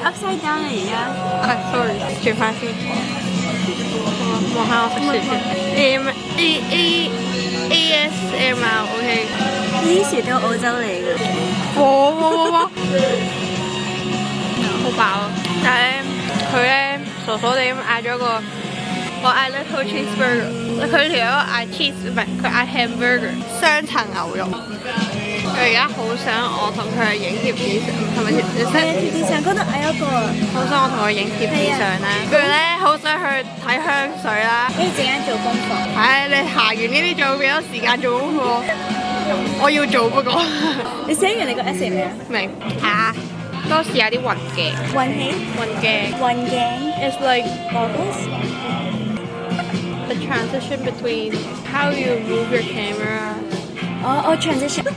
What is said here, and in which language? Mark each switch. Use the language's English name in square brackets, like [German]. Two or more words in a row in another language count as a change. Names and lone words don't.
[English] upside down [Cantonese] 啊而家。 sorry， 轉翻先。望下我食薯條。ASMR，OK。呢啲薯條澳洲嚟嘅。哇！好飽啊！但係咧，佢咧傻傻地咁嗌咗個，我嗌 [English] little cheeseburger， [Cantonese] 佢條友嗌 cheese 唔係，佢嗌 hamburger， 雙層牛肉。佢而家好想我同佢影貼紙相，係咪貼紙相？貼紙相嗰度嗌一個。好想我同佢影貼紙相啦。跟住咧，好想去睇香水啦。可以陣間做功課。唉，你行完呢啲仲有幾多時間做功課？我要做不過。你寫完你個 essay 未啊？明嚇，多試下啲運鏡。運氣。運鏡。運鏡。 [English] It's like goggles. the transition between how you move your camera. Oh, transition.